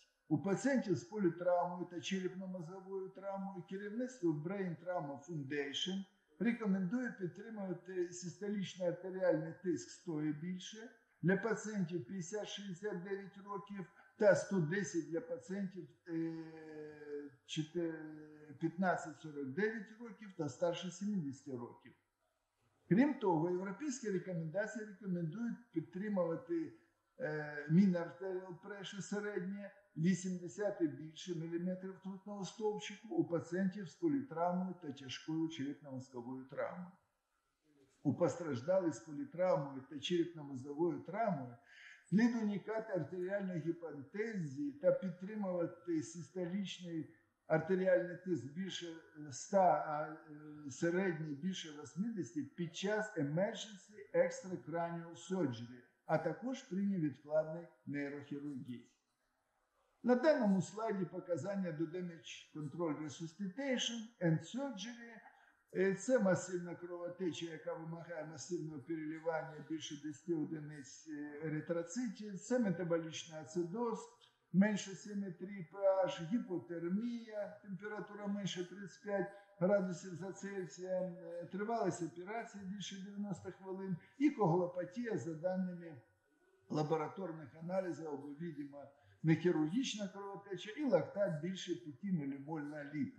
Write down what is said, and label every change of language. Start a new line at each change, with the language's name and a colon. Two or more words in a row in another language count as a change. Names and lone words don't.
Ukrainian: У пацієнтів з політравмою та черепно-мозговою травмою керівництво Brain Trauma Foundation рекомендує підтримувати систолічний артеріальний тиск 100 і більше для пацієнтів 50-69 років та 110 для пацієнтів 15-49 років та старше 70 років. Крім того, європейські рекомендації рекомендують підтримувати
English: mean arterial pressure
Ukrainian: середнє 80 і більше міліметрів ртутного стовпчику у пацієнтів з політравмою та тяжкою черепно-мозковою травмою. У постраждалих з політравмою та черепно-мозговою травмою слід уникати артеріальної гіпотензії та підтримувати систолічний артеріальний тиск більше 100, а середній більше 80 під час
English: emergency extracranial surgery,
Ukrainian: а також при невідкладній нейрохірургії. На даному слайді показання до
English: damage control resuscitation and surgery.
Ukrainian: Це масивна кровотеча, яка вимагає масивного переливання більше 10 одиниць еритроцитів. Це метаболічний ацидоз, менше 7,3 pH, гіпотермія, температура менше 35 градусів за Цельсієм, тривалість операції більше 90 хвилин і коагулопатія за даними лабораторних аналізів або, видимо, нехірургічна кровотеча і лактат більше 5 ммоль на літр.